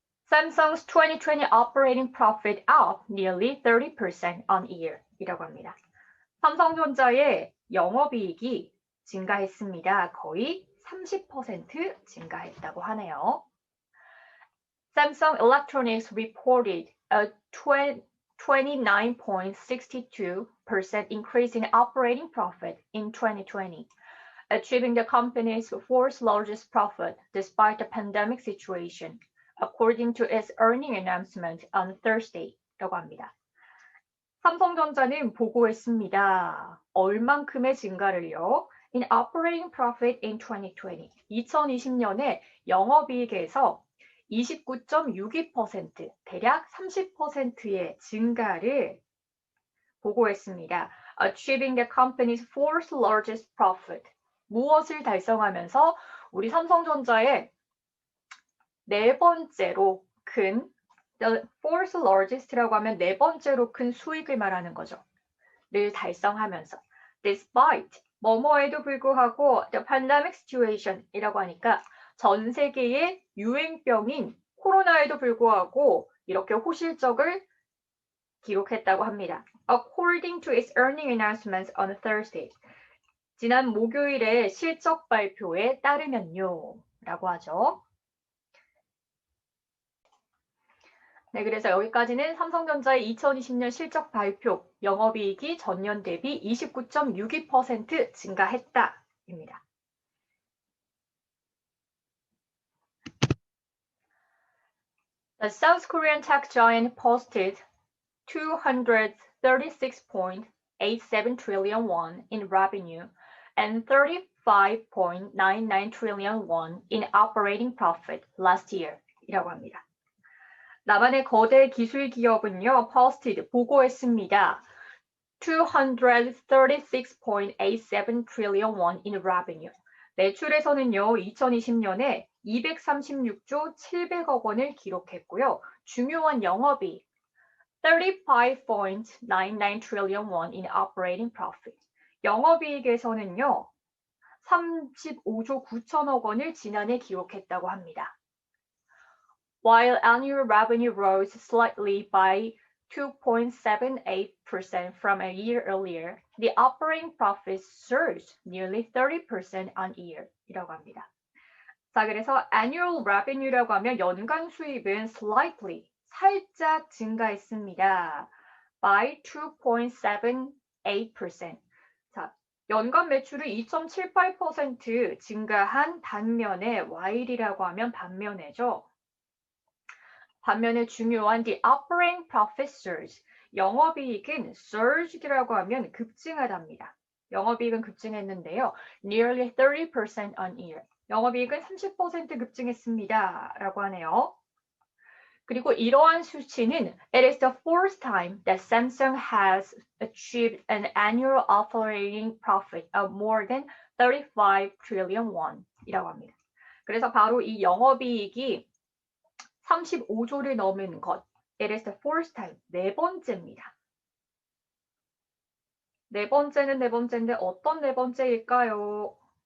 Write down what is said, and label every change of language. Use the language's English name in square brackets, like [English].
[English] Samsung's 2020 operating profit up nearly 30% on year [Korean] 이라고 합니다. 삼성전자의 영업이익이 증가했습니다. 거의 30% 증가했다고 하네요. [English] Samsung Electronics reported a 29.62% increase in operating profit in 2020, achieving the company's fourth largest profit despite the pandemic situation, according to its earnings announcement on Thursday [Korean] 라고 합니다. 삼성전자는 보고했습니다. 얼만큼의 증가를요? [English] In operating profit in 2020. [Korean] 2020년에 영업이익에서 29.62%, 대략 30%의 증가를 보고했습니다. [English] Achieving the company's fourth largest profit. [Korean] 무엇을 달성하면서 우리 삼성전자의 네 번째로 큰 [English] the fourth largest [Korean] 라고 하면 네 번째로 큰 수익을 말하는 거죠. 를 달성하면서 [English] despite [Korean] 뭐뭐에도 불구하고 [English] the pandemic situation [Korean] 이라고 하니까 전 세계의 유행병인 코로나에도 불구하고 이렇게 호실적을 기록했다고 합니다. [English] According to its earnings announcements on Thursday. [Korean] 지난 목요일의 실적 발표에 따르면요. 라고 하죠. 네, 그래서 여기까지는 삼성전자의 2020년 실적 발표, 영업이익이 전년 대비 29.62% 증가했다입니다. [English] The South Korean tech giant posted 236.87 trillion won in revenue and 35.99 trillion won in operating profit last year [Korean] 이라고 합니다. 남한의 거대 기술 기업은요, [English] posted, [Korean] 보고했습니다. [English] 236.87 trillion won in revenue. [Korean] 매출에서는요, 2020년에 236조 700억 원을 기록했고요. 중요한 영업이익, [English] 35.99 trillion won in operating profit. [Korean] 영업이익에서는요, 35조 9천억 원을 지난해 기록했다고 합니다. [English] While annual revenue rose slightly by 2.78% from a year earlier, the operating profit surged nearly 30% on year [Korean] 이라고 합니다. 자, 그래서 [English] annual revenue [Korean] 라고 하면 연간 수입은 [English] slightly, [Korean] 살짝 증가했습니다. [English] by 2.78%. [Korean] 자, 연간 매출이 2.78% 증가한 반면에 [English] while [Korean] 이라고 하면 반면에죠. 반면에 중요한 [English] the operating profit surge, [Korean] 영업이익은 [English] surge [Korean] 라고 하면 급증하답니다. 영업이익은 급증했는데요. [English] Nearly 30% on year, [Korean] 영업이익은 30% 급증했습니다. 라고 하네요. 그리고 이러한 수치는 [English] It is the fourth time that Samsung has achieved an annual operating profit of more than 35 trillion won [Korean] 이라고 합니다. 그래서 바로 이 영업이익이 35조를 넘은 것. [English] It is the fourth time. [Korean] 네 번째입니다. 네 번째는 네 번째인데 어떤 네 번째일까요?